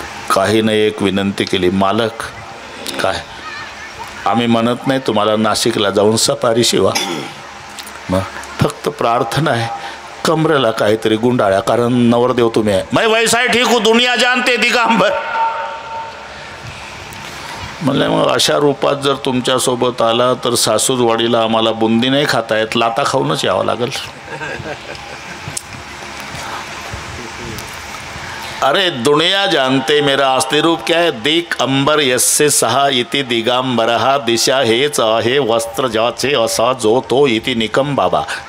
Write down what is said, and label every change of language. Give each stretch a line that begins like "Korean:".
Marathi: काही नाही एक विनंती केली, मालक काय आम्ही म्हणत नाही तुम्हाला नाशिकला जाऊन सफारी शिवा, मग फक्त प्रार्थना आहे कमरेला काहीतरी गुंडाळ्या, कारण नवरदेव तुम्ही आहे.
Hindi: मैं वैसा ठीक हूँ दुनिया जानते दिगंबर.
Marathi: म्हणलं मग अशा रूपात जर तुमच्यासोबत आला तर सासूरवाडीला आम्हाला बुंदी नाही खाता येत, लाता खाऊनच यावं लागेल.
Hindi: अरे दुनिया जानते मेरा असली रूप क्या है,
Sanskrit: दिक अंबर यस्से सहा इति दिगांबरहा,
Marathi: दिशा हेच आहे वस्त्र ज्याचे असा जो तो इति निकम बाबा.